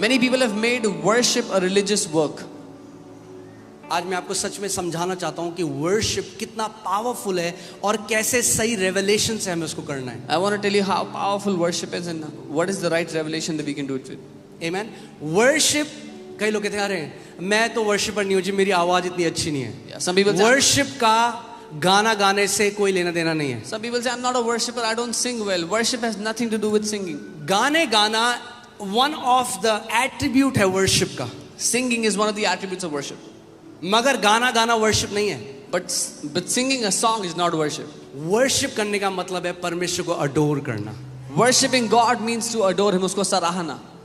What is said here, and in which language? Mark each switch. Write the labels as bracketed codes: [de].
[en] Many people have made worship a religious work. [hi] आज मैं आपको सच में समझाना चाहता हूँ कि वर्शिप कितना पावरफुल है और कैसे सही रेवलेशन से हमें उसको करना है। [en] I want to tell you how powerful worship is and what is the right revelation that we can do it with. Amen. [hi] Worship, कई लोग कहते हैं अरे मैं तो वर्शिपर नहीं हूँ जी, मेरी आवाज इतनी अच्छी नहीं है। [en] Yeah, some people say, [hi] worship का गाना गाने से कोई लेना देना नहीं है। [en] some people say, I'm not a worshipper, I don't sing well. Worship has nothing to do with singing. [hi] गाने गाना [en] one of the attribute [hi] है वर्शिप का, [en] Singing is one of the attributes of worship. [hi] मगर गाना गाना worship नहीं है। [en] But singing a song is not worship. [hi] Worship करने का मतलब है परमेश्वर को अडोर करना. [en] Worshipping God means to adore Him, [hi] उसको सराहना.